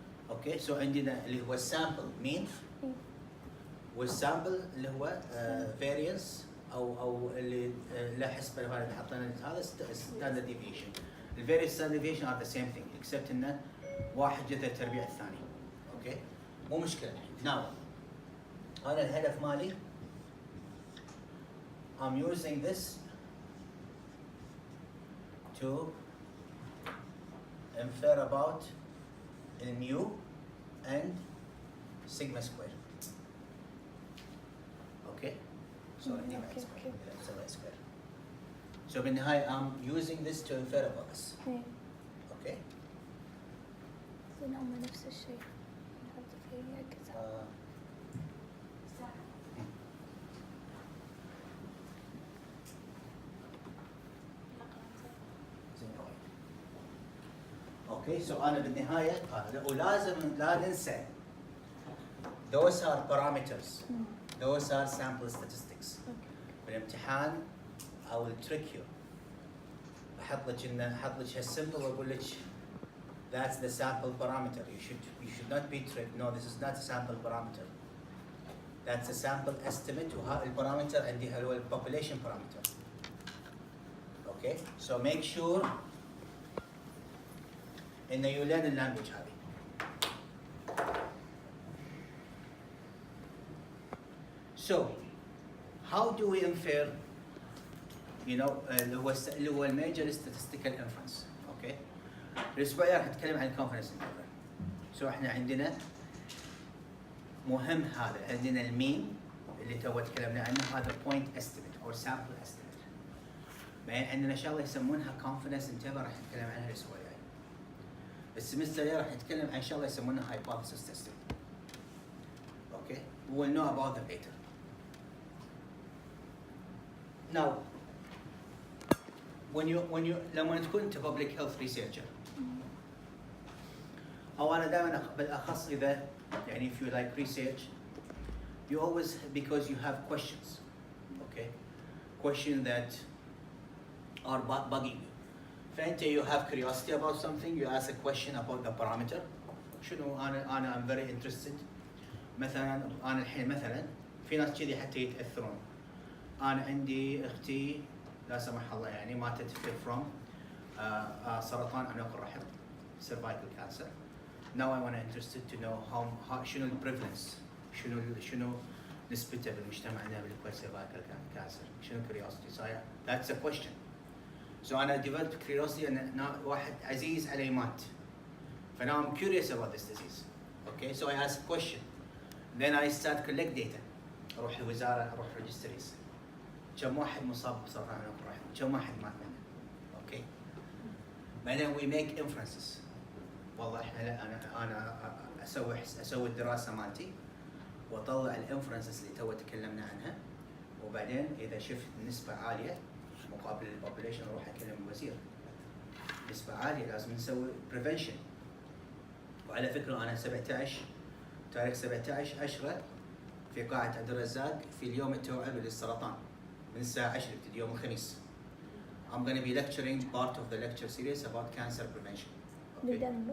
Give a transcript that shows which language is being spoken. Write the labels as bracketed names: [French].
[Arabic] اوكي سو عندنا اللي هو السامبل مين والسامبل اللي هو فاريانس او اللي له حسبه هذا حطينا هذا ستاندرد ديفيشن. [English] الفاريانس ستاندرد ديفيشن ار ذا سيم ثينج اكسبت [Arabic] انه واحد جذر تربيع الثاني. اوكي مو مشكله الحين. [English] now [Arabic] انا الهدف مالي [English] I'm using this to infer about mu and sigma square. Okay? Sorry, sigma square. So [Arabic] بالنهاية [English] I'm using this to infer about this. Okay? [Arabic] هم نفس الشيء نحط فيه كذا. [English] okay so [Arabic] انا بالنهايه ولازم لا ننسى [English] those are parameters those are sample statistics. [Arabic] بالامتحان [English] I will trick you [Arabic] احط لك هالسمبل واقول لك [English] that's the sample parameter. You should not be tricked. No, this is not a sample parameter. That's a sample estimate [Arabic] وها البارامتر عندي هو [English] population parameter. Okay, so make sure [Arabic] إن [English] you learn the language [Arabic] هذه. [English] So, how do we infer, [Arabic] اللي هو [English] major statistical inference, okay? [Arabic] الأسبوع الجاي راح نتكلم عن confidence interval. So احنا عندنا مهم هذا، عندنا المين اللي تو تكلمنا عنه هذا [English] point estimate or sample estimate. [Arabic] بعدين عندنا شغلة يسمونها confidence interval راح نتكلم عنها الأسبوع الجاي. السمستر الجاي راح نتكلم عن شغله يسمونها [English] hypothesis testing. Okay, we will know about them later. Now, [Arabic] لما تكون انت [English] public health researcher [Arabic] او انا دائما بالاخص اذا يعني [English] if you like research you always because you have questions, okay, questions that are bugging you. [Arabic] فانت [English] you have curiosity about something, you ask a question about the parameter. [Arabic] شنو انا [English] I'm very interested. [Arabic] مثلا انا الحين مثلا في ناس كذي حتى يتاثرون. انا عندي اختي لا سمح الله يعني ماتت [English] from [Arabic] سرطان عنق الرحم [English] cervical cancer. Now I want interested to know how [Arabic] شنو البريفلنس شنو نسبته بالمجتمعنا [English] بالcervical cancer. [Arabic] شنو [English] curiosity [Arabic] صاير. [English] That's a question. So أنا developed curiosity [Arabic] أن واحد عزيز علي مات. فنا [English] I'm curious about this disease. Okay, so I ask a question. Then I start collect data. [Arabic] أروح الوزارة أروح [English] registries. [Arabic] كم واحد مصاب بسرطان عنق الرحم؟ كم واحد مات منه؟ Okay. بعدين [English] we make inferences. [Arabic] والله إحنا أنا أسوي الدراسة مالتي وأطلع الانفرنسز اللي تو تكلمنا عنها. وبعدين إذا شفت نسبة عالية مقابل البوبوليشن اروح اكلم الوزير. نسبة عالية لازم نسوي بريفنشن. وعلى فكرة انا تاريخ 17/10 في قاعة عبد الرزاق في اليوم التوعوي للسرطان من الساعة 10 يبتدي يوم الخميس. [English] I'm going to be lecturing part of the lecture series about cancer prevention. Okay?